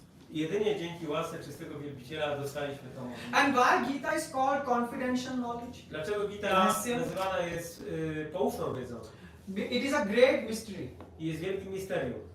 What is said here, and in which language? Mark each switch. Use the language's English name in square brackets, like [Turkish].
[Polish] Jedynie dzięki łasce czystego wielbiciela dostaliśmy tą. [English] And why Gita is called confidential knowledge? [Polish] Dlaczego Gita [Sanskrit] Rahasya? [Polish] nazywana jest poufną wiedzą? [English] It is a great mystery. [Polish] I jest wielkim misterium.